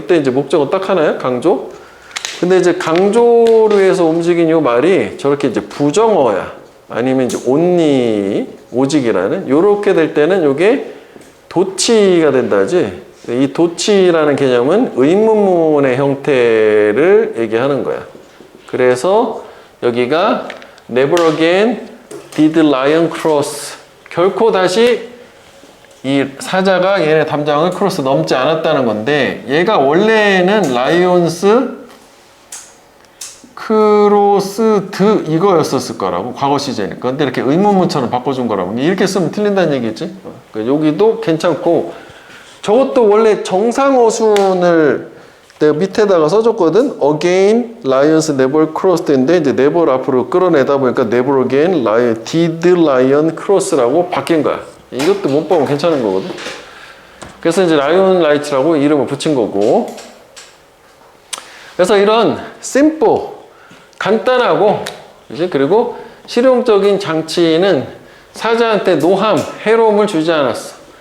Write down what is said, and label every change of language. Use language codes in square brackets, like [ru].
[ko] 이때 이제 목적은 딱 하나야, 강조. 근데 이제 강조를 위해서 움직인 이 말이 저렇게 이제 부정어야. 아니면 이제 only, 오직이라는. 요렇게 될 때는 요게 도치가 된다지. 이 도치라는 개념은 의문문의 형태를 얘기하는 거야. 그래서 여기가 [en] never again did lion cross. [ko] 결코 다시 이 사자가 얘네 담장을 크로스 넘지 않았다는 건데, 얘가 원래는 라이온스 크로스드 이거였었을 거라고, 과거 시제니까. 근데 이렇게 의문문처럼 바꿔준 거라고. 이렇게 쓰면 틀린다는 얘기지. 여기도 괜찮고, 저것도 원래 정상 어순을 내가 밑에다가 써줬거든. [en] Again, lions never crossed [ko] 인데 이제 [en] never [ko] 앞으로 끌어내다 보니까 [en] never again, lion, did lion cross [ko] 라고 바뀐 거야. 이것도 문법은 괜찮은 거거든. 그래서 이제 lion light라고 이름을 붙인 거고. 그래서 이런 simple, 간단하고, 이제 그리고 실용적인 장치는 사자한테 노함, 해로움을 주지 않았어.